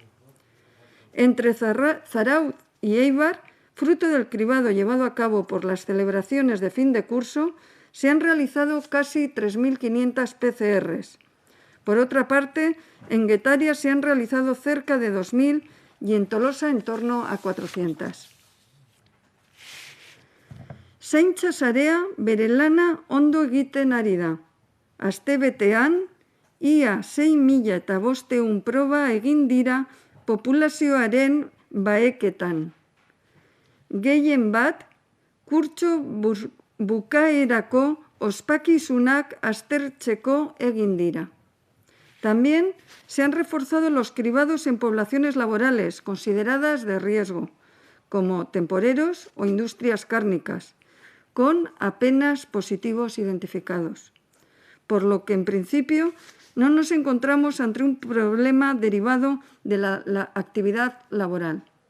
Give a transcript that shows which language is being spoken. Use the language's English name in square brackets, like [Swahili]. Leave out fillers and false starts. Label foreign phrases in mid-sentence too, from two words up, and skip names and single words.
[Spanish] Entre Zarautz y Eibar, fruto del cribado llevado a cabo por las celebraciones de fin de curso, se han realizado casi 3.500 PCRs. Por otra parte, en Getaria se han realizado cerca de 2.000 y en Tolosa en torno a 400. [Basque] Zaintza sarea bere lana ondo egiten ari da. Astebetean, ia 6.500 proba egin dira populazioaren baheketan. Gehien bat, kurtso bukaerako ospakizunak aztertzeko egin dira. [Spanish] También se han reforzado los cribados en poblaciones laborales consideradas de riesgo, como temporeros o industrias cárnicas, con apenas positivos identificados. Por lo que, en principio, no nos encontramos ante un problema derivado de la actividad laboral.